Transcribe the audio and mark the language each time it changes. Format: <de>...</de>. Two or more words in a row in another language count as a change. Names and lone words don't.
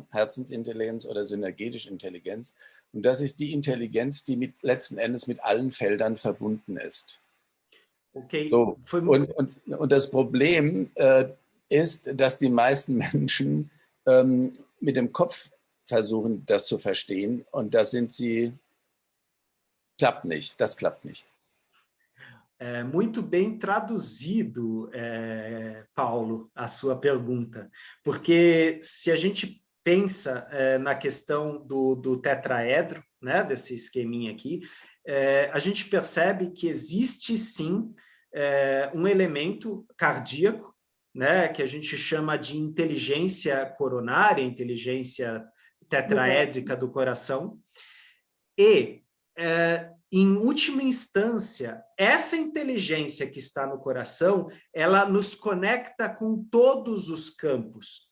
<de>Herzensintelligenz oder synergetische Intelligenz. Und das ist die Intelligenz, die letzten Endes mit allen Feldern verbunden ist. Okay. So. Und das Problem ist, dass die meisten Menschen mit dem Kopf versuchen, das zu verstehen. Und da sind sie, klappt nicht, das klappt nicht.</de> <pt>Muito bem traduzido, Paulo, a sua pergunta, porque se a gente pensa na questão do tetraedro, né, desse esqueminha aqui, a gente percebe que existe sim um elemento cardíaco, né, que a gente chama de inteligência coronária, inteligência tetraédrica do coração, e em última instância, essa inteligência que está no coração, ela nos conecta com todos os campos.</pt>